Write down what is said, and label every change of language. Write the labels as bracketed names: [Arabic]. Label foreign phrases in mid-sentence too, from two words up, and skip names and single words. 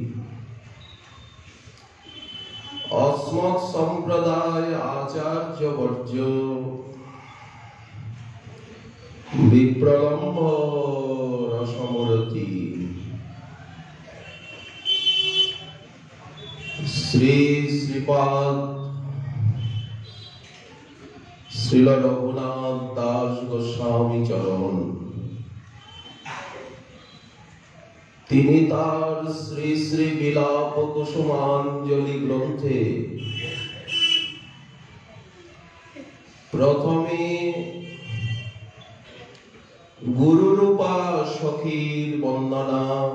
[Sanskrit] अस्मत् संप्रदाय आचार्य वर्ज्य विप्रलम्भ रसमूर्ति श्री श्रीपाद श्रील रघुनाथ दास गोस्वामी चरण [Bangla] তিনি তার শ্রী শ্রী বিলাপ কুসুমাঞ্জলি গ্রন্থে প্রথমে গুরুরূপা সখীর বন্দনা